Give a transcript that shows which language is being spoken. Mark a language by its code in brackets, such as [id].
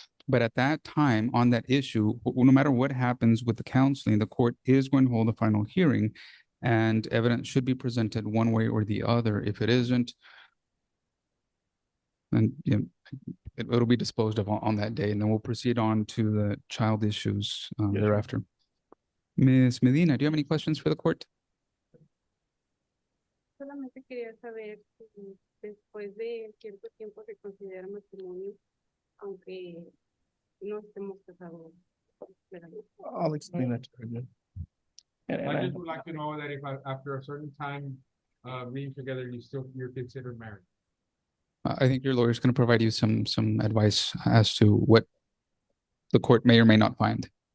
[en] But at that time, on that issue, no matter what happens with the counseling, the court is going to hold a final hearing, and evidence should be presented one way or the other. If it isn't, then it'll be disposed of on that day, and then we'll proceed on to the child issues thereafter. Ms. Medina, do you have any questions for the court? [es] Solamente quería saber si después de cierto tiempo se considera matrimonio, aunque no estemos casados. [en] I'll explain that to her, Judge. I just would like to know that if after a certain time being together, you're considered married. I think your lawyer is going to provide you some advice as to what the court may or may not find.